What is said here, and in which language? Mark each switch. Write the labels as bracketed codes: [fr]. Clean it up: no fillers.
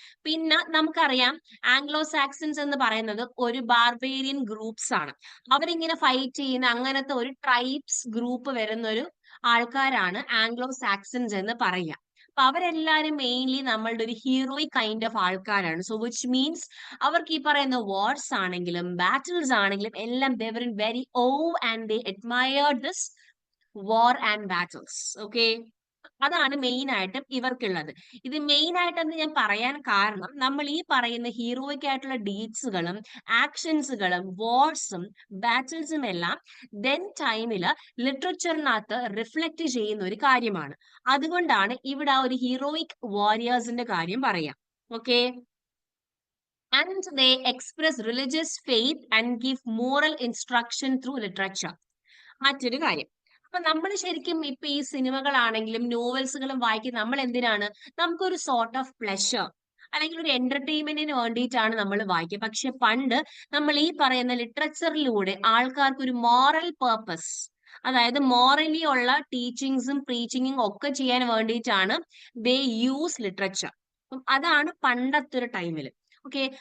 [ml] പിന്നെ നമുക്കറിയാം Anglo Saxons എന്ന് പറയുന്നത് ഒരു ബാർബേറിയൻ ഗ്രൂപ്പ്സ് ആണ്. അവരിങ്ങനെ ഫൈറ്റ് ചെയ്യുന്ന അങ്ങനത്തെ ഒരു ട്രൈബ്സ് ഗ്രൂപ്പ് വരുന്ന ഒരു ആൾക്കാരാണ് ആംഗ്ലോ സാക്സൺസ് എന്ന് പറയുക. അപ്പൊ അവരെല്ലാരും മെയിൻലി നമ്മളുടെ ഒരു ഹീറോയിക് കൈൻഡ് ഓഫ് ആൾക്കാരാണ്. [en] so which means [ml] അവർക്ക് ഈ പറയുന്ന വാർസ് ആണെങ്കിലും ബാറ്റിൽസ് ആണെങ്കിലും എല്ലാം [en] they were in very awe and they admired this war and battles. [ml] Okay, അതാണ് മെയിൻ ആയിട്ടും ഇവർക്കുള്ളത്. ഇത് മെയിൻ ആയിട്ടെന്ന് ഞാൻ പറയാൻ കാരണം നമ്മൾ ഈ പറയുന്ന ഹീറോയിക് ആയിട്ടുള്ള ഡീഡ്സുകളും ആക്ഷൻസുകളും വാർസും ബാറ്റിൽസും എല്ലാം ദെൻ ടൈമില് ലിറ്ററേച്ചറിനകത്ത് റിഫ്ലക്ട് ചെയ്യുന്ന ഒരു കാര്യമാണ്. അതുകൊണ്ടാണ് ഇവിടെ ആ ഒരു ഹീറോയിക് വാരിയേഴ്സിന്റെ കാര്യം പറയാം. [en] Okay, and they express religious faith and give moral instruction through literature. [ml] മറ്റൊരു കാര്യം, അപ്പൊ നമ്മൾ ശരിക്കും ഇപ്പൊ ഈ സിനിമകളാണെങ്കിലും നോവൽസുകളും വായിക്കും നമ്മൾ എന്തിനാണ്? നമുക്കൊരു സോർട്ട് ഓഫ് പ്ലഷർ അല്ലെങ്കിൽ ഒരു എന്റർടൈൻമെന്റിന് വേണ്ടിയിട്ടാണ് നമ്മൾ വായിക്കുക. പക്ഷെ പണ്ട് നമ്മൾ ഈ പറയുന്ന ലിറ്ററേച്ചറിലൂടെ ആൾക്കാർക്ക് ഒരു മോറൽ പേർപ്പസ്, അതായത് മോറലി ഉള്ള ടീച്ചിങ്സും പ്രീച്ചിങ്ങും ഒക്കെ ചെയ്യാൻ വേണ്ടിയിട്ടാണ് [en] They use literature. [ml] അതാണ് പണ്ടത്തെ ഒരു ടൈമിൽ. ഓക്കെ.